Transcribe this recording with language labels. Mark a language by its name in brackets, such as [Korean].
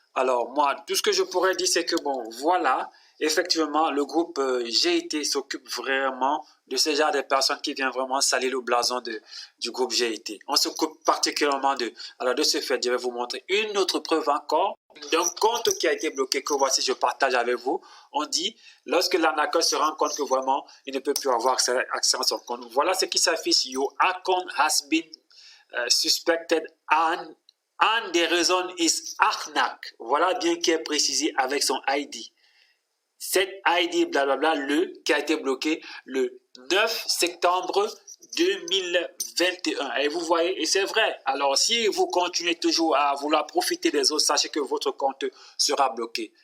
[French] Alors moi, tout ce que je pourrais dire, c'est que bon, voilà, effectivement, le groupe GIT s'occupe vraiment de ce genre de personnes qui viennent vraiment salir le blason du groupe GIT. On s'occupe particulièrement d'eux. Alors de ce fait, je vais vous montrer une autre preuve encore d'un compte qui a été bloqué, que voici, je partage avec vous. On dit, lorsque l'arnaqueur se rend compte que vraiment, il ne peut plus avoir accès à son compte. Voilà ce qui s'affiche. [English] Your account has been suspected and the reason is arnaque. [French] Voilà bien qui est précisé avec son ID. Cette ID, blablabla, qui a été bloqué le 9 septembre 2021. Et vous voyez, et c'est vrai. Alors, si vous continuez toujours à vouloir profiter des autres, sachez que votre compte sera bloqué.